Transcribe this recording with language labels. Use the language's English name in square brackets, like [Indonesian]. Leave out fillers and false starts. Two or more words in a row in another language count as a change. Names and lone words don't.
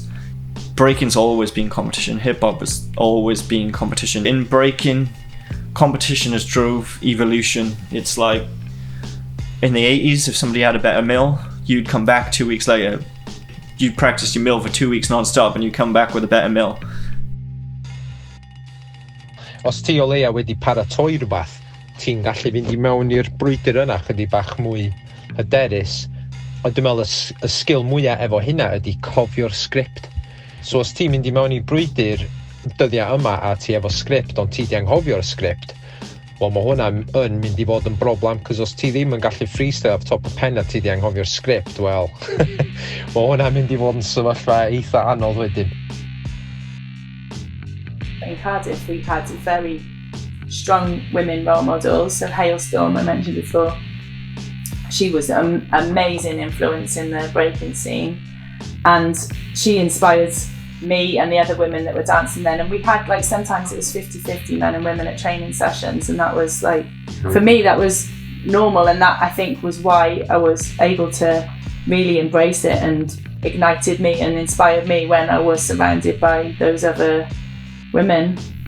[English] Breaking's always been competition. Hip hop has always been competition. In breaking, competition has drove evolution. It's like in the 80s, if somebody had a better mill, you'd come back 2 weeks later. You'd practice your mill for 2 weeks non-stop and you'd come back with a better mill. [Welsh] Os ti o leia wedi paratoi rhywbeth, ti'n gallu fynd I mewn i'r brwydr yna chydig bach mwy hyderus. Ond dwi'n meddwl y sgil mwyaf efo hynna ydy cofio'r sgript. So os ti'n mynd I mewn I brwydr dyddiau yma a ti efo sgript ond ti di anghofio'r sgript, wel mae hwnna yn mynd I fod yn broblem, cos os ti ddim yn gallu [English] freestyle off top [Welsh] y pen a ti di anghofio'r sgript, wel mae hwnna mynd I fod yn sefyllfa eitha anodd wedyn. [English] In Cardiff we had very strong women role models, so Hailstorm I mentioned before. She was an amazing influence in the breaking scene and she inspired me and the other women that were dancing then, and we had like sometimes it was 50-50 men and women at training sessions, and that was like for me that was normal, and that I think was why I was able to really embrace it and ignited me and inspired me when I was surrounded by those other women.